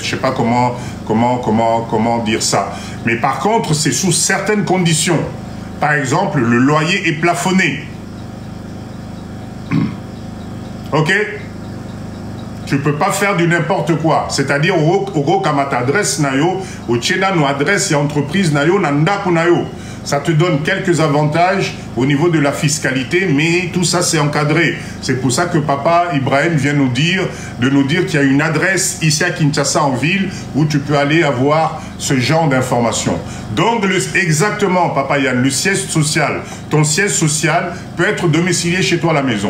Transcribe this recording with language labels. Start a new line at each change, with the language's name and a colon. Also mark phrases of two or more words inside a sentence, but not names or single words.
French: Je ne sais pas comment dire ça. Mais par contre, c'est sous certaines conditions. Par exemple, le loyer est plafonné. Ok? Tu ne peux pas faire du n'importe quoi. C'est-à-dire,
Lingala: au kamata adresse nayo, au tchena no adresse et entreprise nayo, nandaku nayo.
French: Ça te donne quelques avantages au niveau de la fiscalité, mais tout ça c'est encadré. C'est pour ça que papa Ibrahim vient de nous dire qu'il y a une adresse ici à Kinshasa en ville où tu peux aller avoir ce genre d'informations. Donc exactement, papa Yann, le siège social, ton siège social peut être domicilié chez toi à la maison.